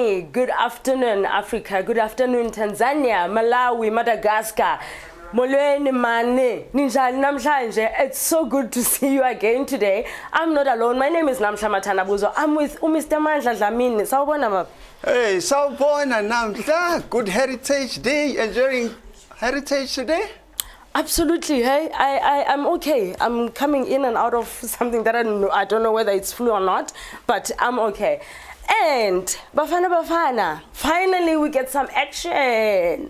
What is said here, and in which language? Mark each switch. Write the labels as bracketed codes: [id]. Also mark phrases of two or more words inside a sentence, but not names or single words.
[en] good afternoon, Africa. Good afternoon, Tanzania, Malawi, Madagascar. [xh] Molweni mane, ninjani namhlanje. [en] It's so good to see you again today. I'm not alone. My name is NAMHLA MATANDABUZO. I'm with Mr. [zu] MANDLA DLAMINI. Sawubona baba. Hey, sawubona NAMHLA. [en] Good Heritage Day. Enjoying Heritage today? Absolutely. Hey, I'm okay. I'm coming in and out of something that I don't know whether it's flu or not, but I'm okay. And Bafana, finally we get some action.